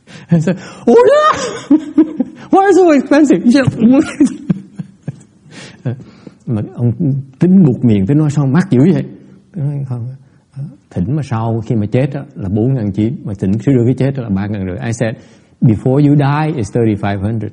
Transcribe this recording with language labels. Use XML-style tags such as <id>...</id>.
<en>I said, "Oh yeah, why is it so expensive?"</en> <vi>Mà ông tính buộc miệng, tôi nói sao mắc dữ vậy? Tôi nói không, thỉnh mà sau khi mà chết đó, là 4.900, mà thỉnh khi đưa cái chết đó là 3.500.</vi> <en>I said, before you die it's 3,500.</en>